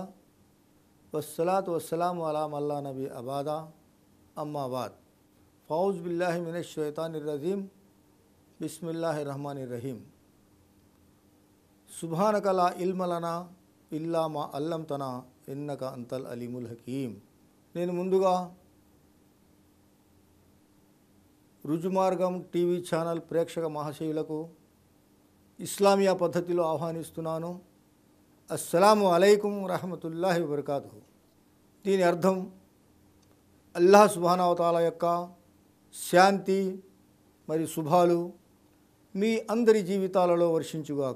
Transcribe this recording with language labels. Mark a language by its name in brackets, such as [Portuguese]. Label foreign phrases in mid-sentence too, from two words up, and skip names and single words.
[Arabic] والصلاة والسلام على من لا نبي بعده أما بعد فأعوذ بالله من الشيطان الرجيم بسم الله الرحمن الرحيم سبحانك لا علم لنا إلا ما علمتنا إنك أنت العليم الحكيم. [Telugu] నేను ముందుగా రుజుమార్గం [English] TV channel [Telugu] ప్రేక్షక మహాశయులకు ఇస్లామియా పద్ధతిలో ఆహ్వానిస్తున్నాను. [Arabic] السلام عليكم ورحمة الله وبركاته. [Telugu] దీని అర్థం అల్లాహ్ [Arabic] سبحانه وتعالى [Telugu] యొక్క శాంతి మరియు శుభాలు మీ అందరి జీవితాలలో వర్షించుగాక.